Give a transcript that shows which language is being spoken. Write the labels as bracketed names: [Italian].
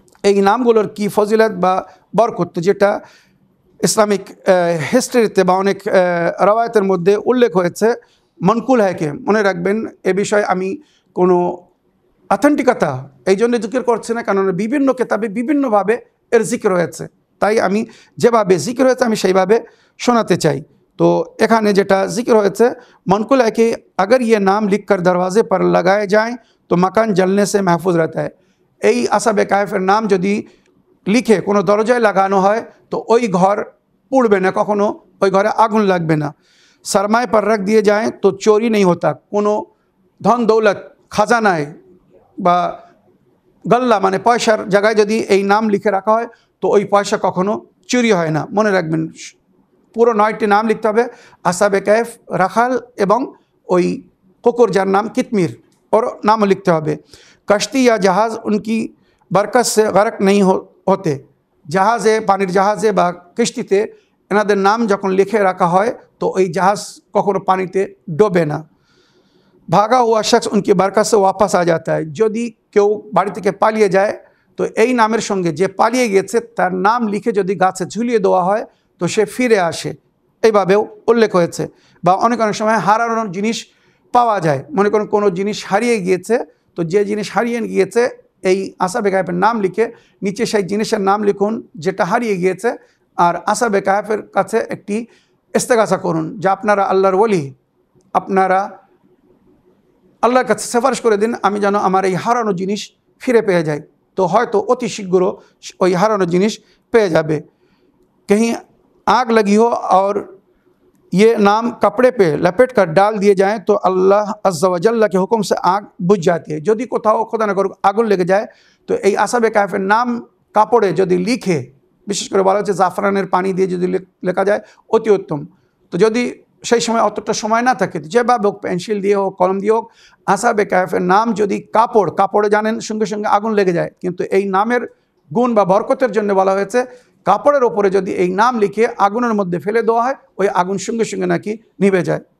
[Bangla] এই নামগুলোর কি ফজিলত বা বরকত, যেটা ইসলামিক হিস্ট্রিতে বা অনেক রওয়ায়াতের মধ্যে উল্লেখ হয়েছে, মনকুল হায়কে মনে রাখবেন। এ বিষয়ে আমি কোনো অথেন্টিকতা এই জন্য জিকির করছি না, কারণ বিভিন্ন কিতাবে বিভিন্নভাবে এর জিকির হয়েছে। তাই আমি যেভাবে জিকির হয়েছে আমি সেইভাবে শোনাতে চাই। তো এখানে যেটা জিকির হয়েছে, [Hindi] मनकुल है कि अगर ये नाम लिखकर दरवाजे पर लगाए जाएं तो मकान जलने से महफूज रहता है। [Bangla] এই আসহাবে কাহফের নাম যদি লিখে কোনো দরজায় লাগানো হয় তো ওই ঘর পুড়বে না, কখনো ওই ঘরে আগুন লাগবে না। [Hindi] सरमाए पर रख दिए जाएं तो चोरी नहीं होता। [Bangla] কোনো ধন দৌলত খাজানায় বা গল্লা মানে পয়সার জায়গায় যদি এই নাম লিখে রাখা হয় তো ওই পয়সা কখনো চুরি হয় না। মনে রাখবেন, পুরো 9টি নাম লিখতে হবে, আসহাবে কাহফ, রাখাল এবং ওই কুকুর যার নাম কিতমির, ওর নামও লিখতে হবে। [Hindi] কश्ती या जहाज़ उनकी बरकत से गरक नहीं होते। [Bangla] জাহাজে, পানির জাহাজে বা কিস্তিতে এনাদের নাম যখন লিখে রাখা হয় তো ওই জাহাজ কখনো পানিতে ডোবে না। [Hindi] ভাগা হুয়া শख्स उनकी बरकत से वापस आ जाता है। [Bangla] যদি কেউ বাড়ি থেকে পালিয়ে যায় তো এই নামের সঙ্গে যে পালিয়ে গেছে তার নাম লিখে যদি গাছে ঝুলিয়ে দেওয়া হয় তো সে ফিরে আসে, এইভাবেও উল্লেখ হয়েছে। বা অনেক অনেক সময় হারানোর জিনিস পাওয়া যায়, মনে করুন কোনো জিনিস হারিয়ে গিয়েছে, তো যে জিনিস হারিয়ে গিয়েছে এই আসহাবে কাহফের নাম লিখে নিচে সেই জিনিসের নাম লিখুন যেটা হারিয়ে গিয়েছে, আর আসহাবে কাহফের কাছে একটি ইস্তেগাসা করুন যে আপনারা আল্লাহর ওলি, আপনারা আল্লাহর কাছে সেফারিশ করে দিন আমি যেন আমার এই হারানো জিনিস ফিরে পেয়ে যাই। তো হয়তো অতি শীঘ্র ওই হারানো জিনিস পেয়ে যাবে। [Hindi] कहीं आग लगी हो और ये नाम कपड़े पे लपेट कर डाल दिए जाएं तो अल्लाह अज़्ज़ा व जल्ला के हुक्म से आग बुझ जाती है। [Bangla] यदि कोথাও খোদা না করুক আগুন লেগে যায় তো এই আসহাবে কাহফের নাম কাপড়ে যদি লিখে, বিশেষ করে বলা হচ্ছে জাফরানের পানি দিয়ে যদি লেখা যায় অতি উত্তম। তো যদি সেই সময় অতটা সময় না থাকে যেভাবে হোক, পেন্সিল দিয়ে হোক, কলম দিয়ে হোক, আসহাবে কাহফের নাম যদি কাপড়ে জানেন সঙ্গে সঙ্গে আগুন লেগে যায়, কিন্তু এই নামের গুণ বা বরকতের জন্য বলা হয়েছে কাপড়ের ওপরে যদি এই নাম লিখে আগুনের মধ্যে ফেলে দেওয়া হয় ওই আগুন সঙ্গে সঙ্গে নাকি নিভে যায়।